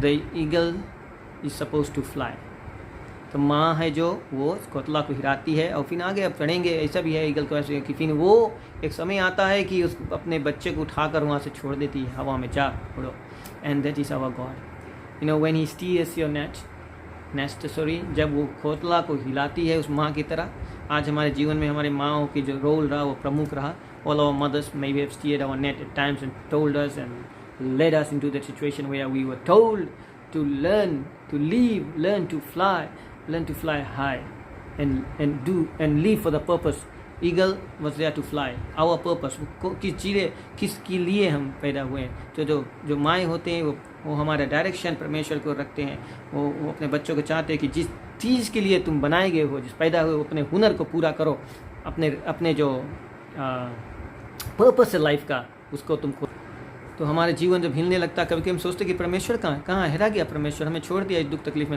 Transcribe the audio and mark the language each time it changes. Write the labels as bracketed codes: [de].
[en] The eagle is suppose to fly. [hi] तो माँ है जो वो घोंसला को हिलाती है, और फिर आगे अब पढ़ेंगे ऐसा भी है ईगल को ऐसे कि फिर वो एक समय आता है कि उस अपने बच्चे को उठाकर वहाँ से छोड़ देती है, हवा में जा उड़ो। [en] And that is our God. You know when he stirs your nest, [hi] जब वो घोंसला को हिलाती है उस माँ की तरह। आज हमारे जीवन में हमारे माँओं की जो रोल रहा वो प्रमुख रहा। [en] All our mothers may have steered our net at times and told us and led us into that situation where we were told to learn to live, learn to fly high and live for the purpose. Eagle was there to fly. Our purpose, [hi] किसके लिए हम पैदा हुए हैं। तो जो माएँ होते हैं वो हमारा डायरेक्शन परमेश्वर को रखते हैं। वो अपने बच्चों को चाहते हैं कि जिस चीज़ के लिए तुम बनाए गए हो, जिस पैदा हुए, अपने हुनर को पूरा करो, अपने जो पर्पस है लाइफ का, उसको तुम तो हमारे जीवन जब हिलने लगता है, कभी कभी हम सोचते कि परमेश्वर कहाँ हिला गया, परमेश्वर हमें छोड़ दिया इस दुख तकलीफ में।